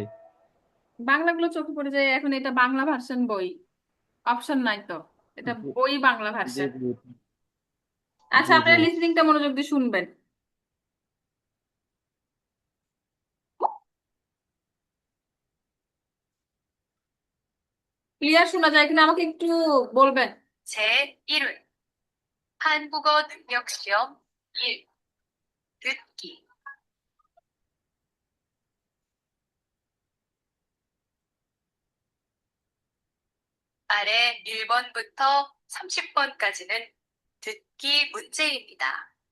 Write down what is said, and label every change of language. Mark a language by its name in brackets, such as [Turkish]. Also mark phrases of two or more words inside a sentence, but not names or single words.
[Bangla] বাংলাগুলো চোখে পড়ে যায়, এখন এটা বাংলা ভার্সন বই, অপশন নাই তো, এটা জি বই বাংলা জি ভার্সন। জি আচ্ছা, জি জি। আপনারা লিসেনিংটা মনোযোগ দিয়ে শুনবেন। ক্লিয়ার শোনা যায় কিনা আমাকে একটু বলবেন। [Korean] 제1회 한국어 능력 시험 1. 듣기. 아래 1번부터 30번까지는 듣기 문제입니다.